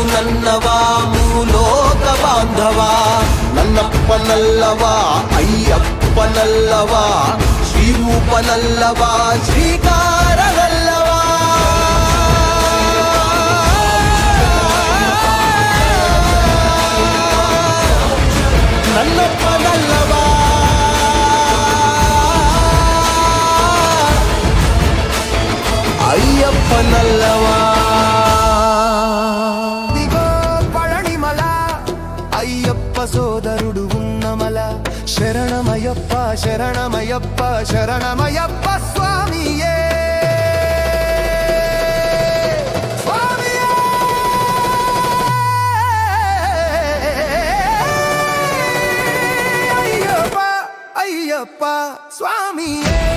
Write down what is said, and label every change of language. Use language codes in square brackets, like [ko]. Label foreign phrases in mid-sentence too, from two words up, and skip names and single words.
[kn] ನನ್ನವಾ ಮೂಲೋಕ ಬಾಂಧವ ನನ್ನಪ್ಪನಲ್ಲವಾ ಅಯ್ಯಪ್ಪನಲ್ಲವಾ ಶ್ರೀರೂಪನಲ್ಲವಾ ಶ್ರೀಕಾರನಲ್ಲವಾ ನನ್ನಪ್ಪನಲ್ಲವಾ ಅಯ್ಯಪ್ಪನಲ್ಲವಾ [te] దిగో పళనిమల అయ్యప్ప సోదరుడు ఉన్నమల శరణమయ్యప్ప శరణమయ్యప్ప శరణమయ్యప్ప స్వామియే స్వామియే అయ్యప్ప అయ్యప్ప స్వామియే